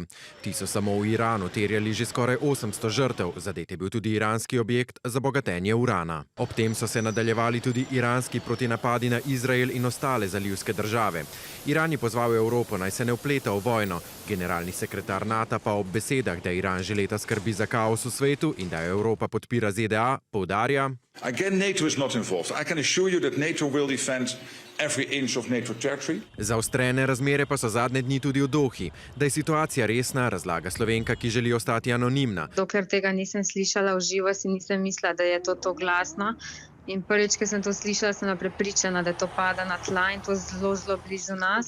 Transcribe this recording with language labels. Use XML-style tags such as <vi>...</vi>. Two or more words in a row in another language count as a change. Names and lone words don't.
<sl>Ti so samo v Iranu terjali že skoraj 800 žrtev, zadet je bil tudi iranski objekt za bogatenje urana. Ob tem so se nadaljevali tudi iranski protinapadi na Izrael in ostale zalivske države. Iran je pozval Evropo, naj se ne vpleta v vojno. Generalni sekretar NATO pa ob besedah, da Iran že leta skrbi za kaos v svetu in da Evropa podpira ZDA, poudarja:</sl> <en>Again, NATO is not involved. I can assure you that NATO will defend every inch of NATO territory.</en> <sl>Zaostrene razmere pa so zadnje dni tudi v Dohi. Da je situacija resna, razlaga Slovenka, ki želi ostati anonimna. Dokler tega nisem slišala v živo, si nisem mislila, da je to glasno. In prvič, ko sem to slišala, sem bila prepričana, da to pada na tla in to zelo, zelo blizu nas.</sl>